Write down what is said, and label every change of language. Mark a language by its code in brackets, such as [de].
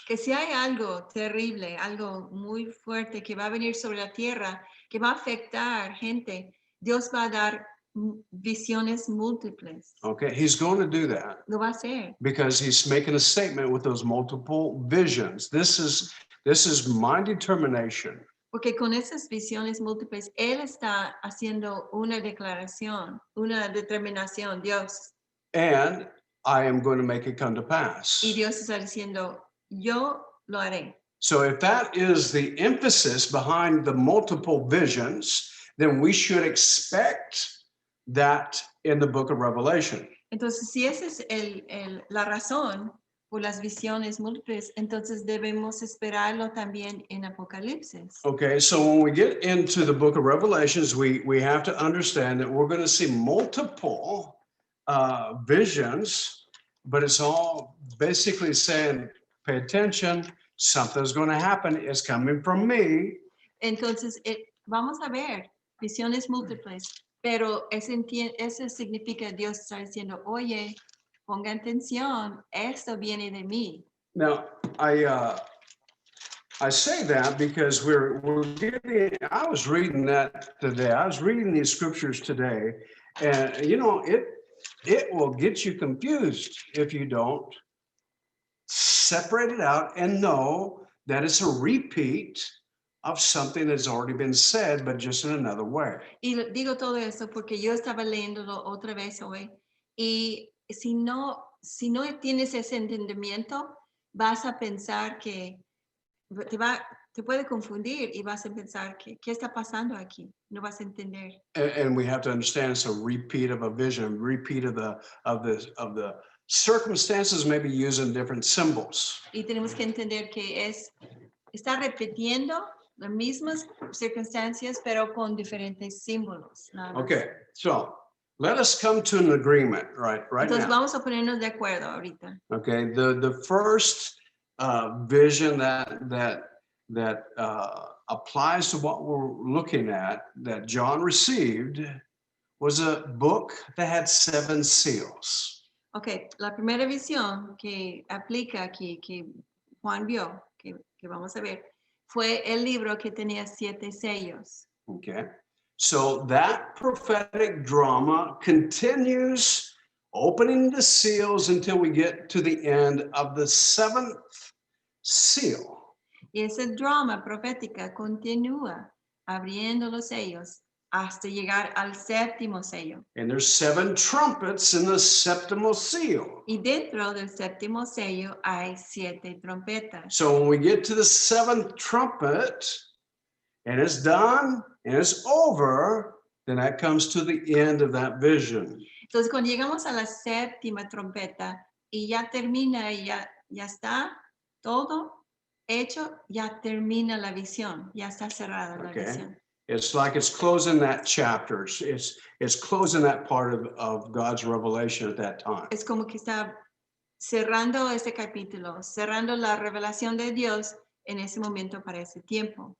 [es] Que si hay algo terrible, algo muy fuerte que va a venir sobre la tierra, que va a afectar gente, Dios va a dar visiones múltiples. [en] Okay, he's going to do that [es] Lo va a hacer. [en] because he's making a statement with those multiple visions. This is my determination. [es] Porque con esas visiones múltiples, Él está haciendo una declaración, una determinación, Dios. [en] And I am going to make it come to pass. [es] Y Dios está diciendo, yo lo haré. [en] So if that is the emphasis behind the multiple visions, then we should expect that in the book of Revelation. [es] Entonces, si esa es la razón por las visiones múltiples, entonces debemos esperarlo también en Apocalipsis. [en] Okay, so when we get into the book of Revelations, we have to understand that we're going to see multiple visions, but it's all basically saying, pay attention, something's going to happen, it's coming from me. [es] Entonces, vamos a ver visiones múltiples, pero eso significa Dios está diciendo, oye, ponga atención, esto viene de mí. [en] Now, I say that because we're getting, I was reading that today. I was reading these scriptures today, and you know, it will get you confused if you don't separate it out and know that it's a repeat of something that's already been said, but just in another way. [es] Y digo todo esto porque yo estaba leyéndolo otra vez hoy, y si no tienes ese entendimiento, vas a pensar que te puede confundir y vas a pensar que qué está pasando aquí, no vas a entender. [en] And we have to understand it's a repeat of a vision, repeat of the circumstances, maybe using different symbols. [es] Y tenemos que entender que está repitiendo las mismas circunstancias, pero con diferentes símbolos. Nada más. [en] Okay, so let us come to an agreement right [es] Entonces [en] now. [es] vamos a ponernos de acuerdo ahorita. [en] Okay, the first vision that applies to what we're looking at that John received was a book that had 7 seals. [es] Ok, la primera visión que aplica aquí, que Juan vio, que vamos a ver, fue el libro que tenía 7 sellos. [en] Okay, so that prophetic drama continues, opening the seals until we get to the end of the 7th seal. [es] Y ese drama profética continúa abriendo los sellos hasta llegar al 7º sello. [en] And there's 7 trumpets in the 7th seal. [es] Y dentro del 7º sello hay 7 trompetas. [en] So when we get to the 7th trumpet and it's done and it's over, then that comes to the end of that vision. [es] Entonces cuando llegamos a la 7ª trompeta y ya termina y ya está todo hecho, ya termina la visión, ya está cerrada la [en] Okay. [es] visión. [en] It's like it's closing that chapter. It's closing that part of God's revelation at that time. [es] Es como que está cerrando este capítulo, cerrando la revelación de Dios en ese momento para ese tiempo.